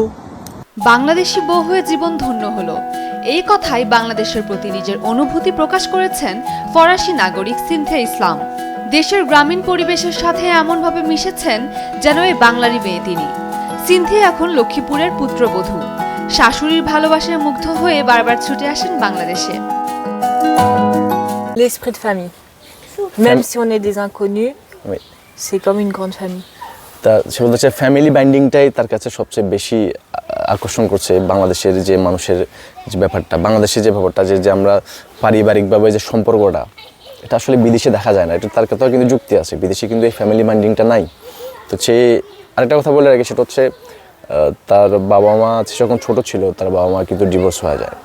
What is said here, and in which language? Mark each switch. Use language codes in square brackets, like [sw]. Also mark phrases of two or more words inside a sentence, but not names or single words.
[bn] বাংলাদেশি বউ হয়ে জীবন ধন্য হলো, এই কথাই বাংলাদেশের প্রতি নিজের অনুভূতি প্রকাশ করেছেন ফরাসি নাগরিক সিনথিয়া ইসলাম। দেশের গ্রামীণ পরিবেশের সাথে এমনভাবে মিশেছেন যেন এই বাংলারই মেয়ে তিনি। সিনথিয়া এখন লক্ষ্মীপুরের পুত্রবধূ। শাশুড়ির ভালোবাসায় মুগ্ধ হয়ে বারবার ছুটে আসেন বাংলাদেশে। [fr] L'esprit de famille. Même si on est des inconnus, Oui. c'est comme une grande famille. [bn] তা সে বলছে [en] family bindingটাই [bn] তার কাছে সবচেয়ে বেশি আকর্ষণ করছে। বাংলাদেশের যে মানুষের যে ব্যাপারটা, বাংলাদেশের যে ব্যাপারটা, যে আমরা পারিবারিকভাবে যে সম্পর্কটা, এটা আসলে বিদেশে দেখা যায় না। এটা তার কথাও কিন্তু যুক্তি আছে, বিদেশে কিন্তু এই [en] family bindingটা [bn] নাই। তো সে আরেকটা কথা বলে রাখি, সেটা হচ্ছে তার বাবা মা যখন ছোট ছিল, তার বাবা মা কিন্তু ডিভোর্স হয়ে যায়।